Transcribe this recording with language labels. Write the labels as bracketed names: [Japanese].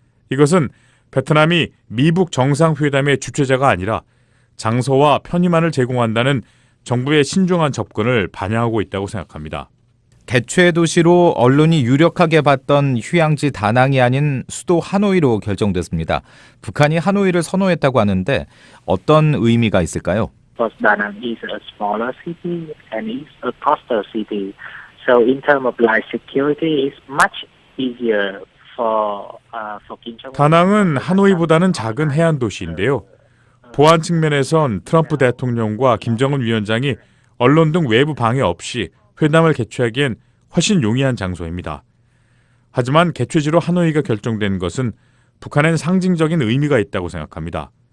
[Korean] 이것은 베트남이 미북 정상회담의 주최자가 아니라 장소와 편의만을 제공한다는 정부의 신중한 접근을 반영하고 있다고 생각합니다. 개최 도시로 언론이 유력하게 봤던 휴양지 다낭이 아닌 수도 하노이로 결정됐습니다. 북한이 하노이를 선호했다고 하는데 어떤 의미가 있을까요? [English] Because Danang is a smaller city and it's a coastal city. So in terms of life security, it's much easier for Kim Jong-un. [Korean] 다낭은 하노이보다는 작은 해안 도시인데요. 보안 측면에선 트럼프 대통령과 김정은 위원장이 언론 등 외부 방해 없이 회담을 개최하기엔 훨씬 용이한 장소입니다. 하지만 개최지로 하노이가 결정된 것은 북한엔 상징적인 의미가 있다고 생각합니다.